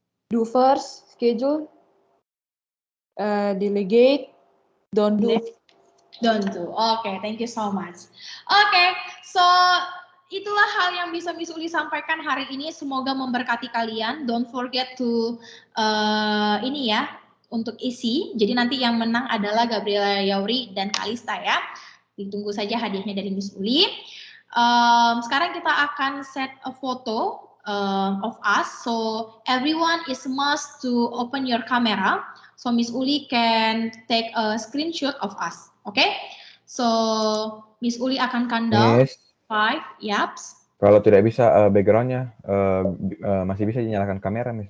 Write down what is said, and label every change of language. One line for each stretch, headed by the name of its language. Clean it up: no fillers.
English: Do first, schedule, delegate, don't do. Don't do. Oke, thank you so much.
Indonesian: Oke, so itulah hal yang bisa Miss Uli sampaikan hari ini. Semoga memberkati kalian.
English: Don't forget to
Indonesian: ini ya untuk isi. Jadi nanti yang menang adalah Gabriela Yauri dan Kalista ya. Ditunggu saja hadiahnya dari Miss Uli. Sekarang kita akan
English: set a photo of us. So everyone is must to open your camera. So Miss Uli can take a screenshot of us.
Indonesian: Okay? So Miss Uli akan countdown.
English: Yes. 5, yaps.
Indonesian: Kalau tidak bisa backgroundnya masih bisa dinyalakan kamera, Miss.